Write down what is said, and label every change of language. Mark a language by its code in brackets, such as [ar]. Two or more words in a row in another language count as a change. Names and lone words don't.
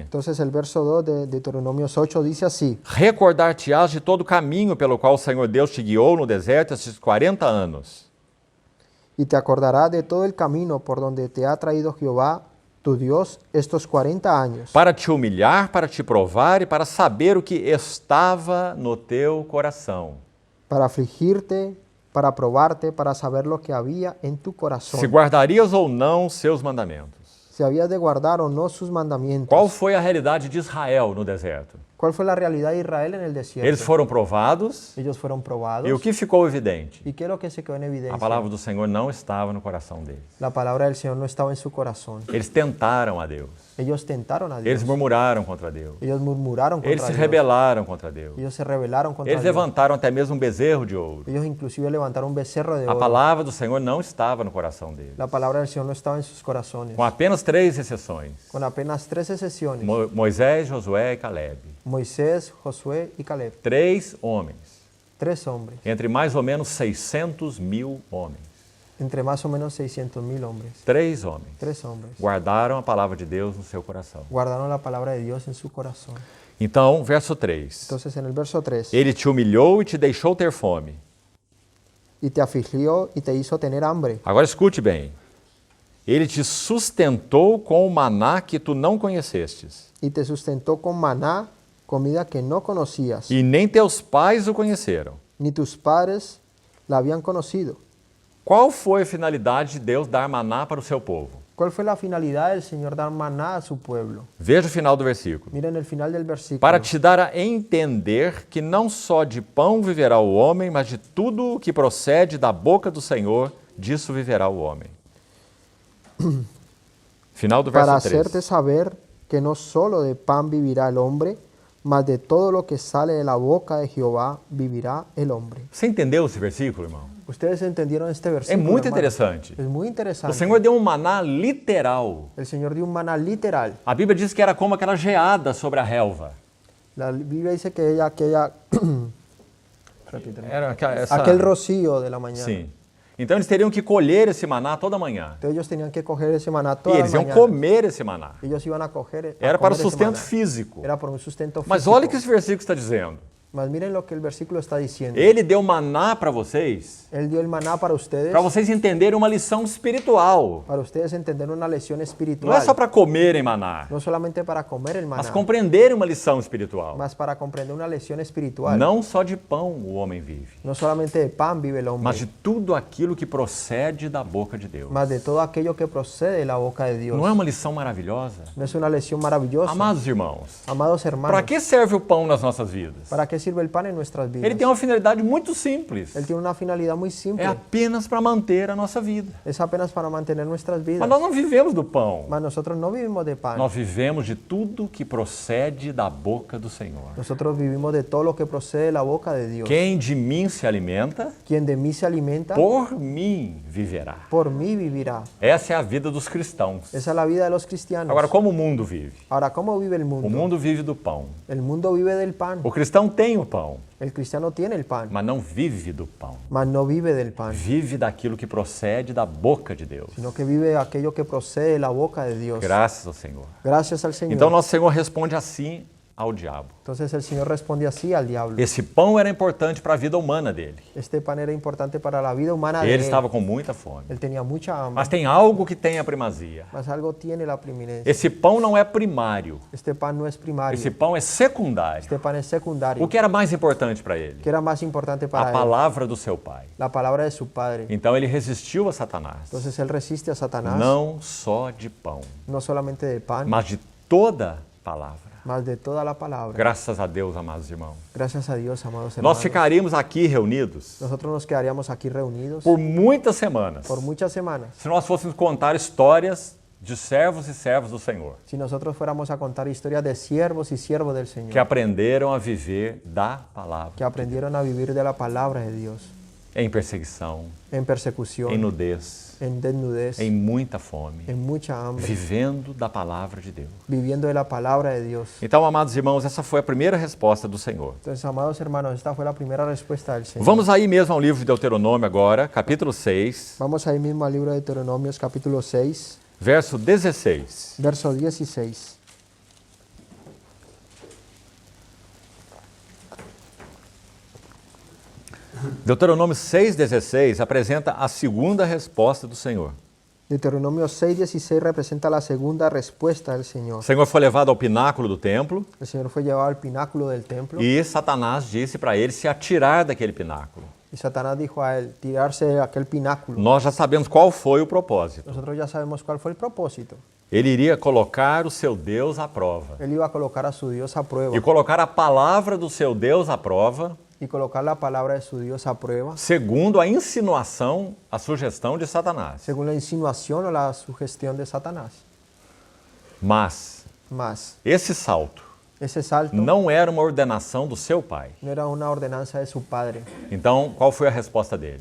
[es] Entonces el verso 2 de Deuteronomios 8 dice así: [pt] recordar-te-ás de todo o caminho pelo qual o Senhor Deus te guiou no deserto esses 40 anos. [es] y te acordarás de todo el camino por donde te ha traído Jehová, tu Dios, estos 40 años, [pt] Para te humilhar, para te provar e para saber o que estava no teu coração. [es] para afligirte, para probarte, para saber lo que había en tu corazón, [pt] Se guardarias ou não seus mandamentos. [es] si habías de guardar o no sus mandamientos. [pt] Qual foi a realidade de Israel no deserto? [es] ¿Cuál fue la realidad de Israel en el desierto? [pt] Eles foram provados [es] Ellos fueron probados. [pt] e o que ficou evidente? [es] ¿Y qué es lo que se quedó en evidencia? [pt] A palavra do Senhor não estava no coração deles. [es] La palabra del Señor no estaba en su corazón. [pt] Eles tentaram a Deus. [es] Ellos tentaron a Dios. [pt] Eles murmuraram contra Deus. [es] Ellos murmuraron contra [pt] Eles se [es] Dios. [pt] rebelaram contra Deus. [es] Ellos se rebelaron contra [pt] Eles [es] Dios. [pt] levantaram até mesmo um bezerro de ouro. [es] Ellos inclusive levantaron un becerro de [pt] A [es] oro. [pt] palavra do Senhor não estava no coração deles. [es] La palabra del Señor no estaba en sus corazones. [pt] Com apenas 3 exceções. [es] Con apenas 3 excepciones. [pt] Moisés, Josué e Caleb. [es] Moisés, Josué y Caleb. [pt] 3 homens. [es] 3 hombres. [pt] Entre mais ou menos 600.000 homens. [es] Entre más o menos 600,000 hombres. [pt] 3 homens. [es] 3 hombres. [pt] Guardaram a palavra de Deus no seu coração. [es] Guardaron la palabra de Dios en su corazón. [pt] Então, verso 3. [es] Entonces en el verso 3. [pt] Ele te humilhou e te deixou ter fome. [es] Y te afligió y te hizo tener hambre. [pt] Agora escute bem. Ele te sustentou com o maná que tu não conhecestes. [es] Y te sustentó con maná, comida que no conocías. [pt] E nem teus pais o conheceram. [es] Ni tus padres la habían conocido. [pt] Qual foi a finalidade de Deus dar maná para o seu povo? [es] ¿Cuál fue la finalidad del Señor dar maná a su pueblo? [pt] Veja o final do versículo. [es] Miren el final del versículo. [pt] Para te dar a entender que não só de pão viverá o homem, mas de tudo o que procede da boca do Senhor, disso viverá o homem. Final do [es] Para [pt] verso 3. [es] hacerte saber que no solo de pan vivirá el hombre, mas de todo lo que sale de la boca de Jehová vivirá el hombre. [pt] Você entendeu esse versículo, irmão? [es] ¿Ustedes entendieron este [pt] É [es] versículo? [pt] muito [es] hermano? [pt] interessante. [es] Es muy interesante. [pt] O Senhor deu um maná literal. [es] El Señor dio un maná literal. [pt] A Bíblia diz que era como aquela geada sobre a relva. [es] La Biblia dice que aquella repítelo. [pt] Era essa... [es] aquel rocío de la mañana. [pt] Sim. Então eles teriam que colher esse maná toda manhã. [es] Entonces ellos tenían que coger ese maná [pt] E [es] toda [pt] eles [es] la [pt] iam [es] mañana. [pt] comer esse maná. [es] Ellos iban a coger [pt] Era [es] a [pt] para o [es] comer ese [pt] sustento [es] maná. [pt] físico. [es] Era por un sustento [pt] Mas [es] físico. [pt] olha o que esse versículo está dizendo. [es] Mas miren lo que el versículo está diciendo. [pt] Ele deu maná para vocês [es] Él dio el maná para ustedes [pt] entenderem uma lição espiritual. [es] entender una lección espiritual. [pt] Não é só para comerem maná, [es] No solamente para comer el maná, [pt] mas compreenderem uma lição espiritual. [es] mas para comprender una lección espiritual. [pt] Não só de pão o homem vive, [es] No solamente de pan vive el hombre, [pt] mas de tudo aquilo que procede da boca de Deus. [es] mas de todo aquello que procede de la boca de Dios. [pt] Não é uma lição maravilhosa? [es] ¿No es una lección maravillosa? [pt] Amados irmãos, [es] Amados hermanos, [pt] para que serve o pão nas nossas vidas? [es] ¿para qué sirve el pan en nuestras vidas? [pt] Ele tem uma finalidade muito simples. [es] Él tiene una finalidad muy simple. [pt] É apenas para manter a nossa vida. [es] Es apenas para mantener nuestras vidas. [pt] Mas nós não vivemos do pão. [es] Mas nosotros no vivimos de pan. [pt] Nós vivemos de tudo que procede da boca do Senhor. [es] Nosotros vivimos de todo lo que procede de la boca de Dios. [pt] Quem de mim se alimenta, [es] Quien de mí se alimenta, [pt] por mim viverá. [es] por mí vivirá. [pt] Essa é a vida dos cristãos. [es] Esa es la vida de los cristianos. [pt] Agora, como o mundo vive? [es] Ahora, ¿cómo vive el [pt] O [es] mundo? [pt] mundo vive do pão. [es] El mundo vive del pan. [pt] O cristão tem o pão, [es] El cristiano tiene el pan, [pt] mas não vive do pão. [es] mas no vive del pan, [pt] Vive daquilo que procede da boca de Deus. [es] sino que vive aquello que procede de la boca de Dios. [pt] Graças ao Senhor. [es] Gracias al Señor. [pt] Então, nosso Senhor responde assim ao diabo. [es] Entonces el Señor responde así al diablo. [pt] Esse pão era importante para a vida humana dele. [es] Este pan era importante para la vida humana de [pt] Ele [es] él. [pt] estava com muita fome. [es] Él tenía mucha hambre, [pt] Mas tem algo que tem a primazia. [es] mas algo tiene la preeminencia. [pt] Esse pão não é primário. [es] Este pan no es primario. [pt] Esse pão é secundário. [es] Este pan es secundario. [pt] O que era mais importante para ele? [es] ¿Qué era más importante para [pt] A [es] él? [pt] palavra do seu pai. [es] La palabra de su padre. [pt] Então ele resistiu a Satanás. [es] Entonces él resiste a Satanás, [pt] Não só de pão, [es] no solamente de pan, [pt] mas de toda palavra. [es] mas de toda la palabra. [pt] Graças a Deus, amados irmãos. [es] Gracias a Dios, amados [pt] Nós [es] hermanos. [pt] ficaríamos aqui reunidos [es] Nosotros nos quedaríamos aquí reunidos [pt] por muitas semanas [es] por muchas semanas. [pt] se nós fôssemos contar histórias de servos e servas do Senhor [es] Si nosotros fuéramos a contar historias de siervos y siervos del Señor, [pt] que aprenderam a viver da palavra, [es] que aprendieron a vivir de la palabra de Dios, [pt] em perseguição, [es] en persecución, [pt] em nudez, [es] en desnudez, [pt] em muita fome, [es] en mucha hambre, [pt] vivendo da palavra de Deus. [es] viviendo de la palabra de Dios. [pt] Então, amados irmãos, essa foi a primeira resposta do Senhor. [es] Entonces, amados hermanos, esta fue la primera respuesta del Señor. [pt] Vamos aí mesmo ao livro de Deuteronômio agora, capítulo 6, [es] Vamos ahí mismo al libro de Deuteronomios, capítulo 6, [pt] verso 16. [es] verso 16. [pt] Deuteronômio 6,16 apresenta a segunda resposta do Senhor. [es] Deuteronomio 6:16 representa la segunda respuesta del [pt] O [es] Señor. [pt] Senhor foi levado ao pináculo do templo [es] El Señor fue llevado al pináculo del templo [pt] e Satanás disse para ele se atirar daquele pináculo. [es] y Satanás dijo a él tirarse de aquel pináculo. [pt] Nós já sabemos qual foi o propósito. [es] Nosotros ya sabemos cuál fue el propósito. [pt] Ele iria colocar o seu Deus à prova. [es] Él iba a colocar a su Dios a prueba [pt] E colocar a palavra do seu Deus à prova, [es] y colocar la palabra de su Dios a prueba [pt] segundo a insinuação, a sugestão de Satanás. [es] según la insinuación o la sugestión de Satanás. [pt] Mas [es] Mas [pt] esse salto [es] ese salto [pt] não era uma ordenação do seu pai. [es] no era una ordenanza de su padre. [pt] Então, qual foi a resposta dele?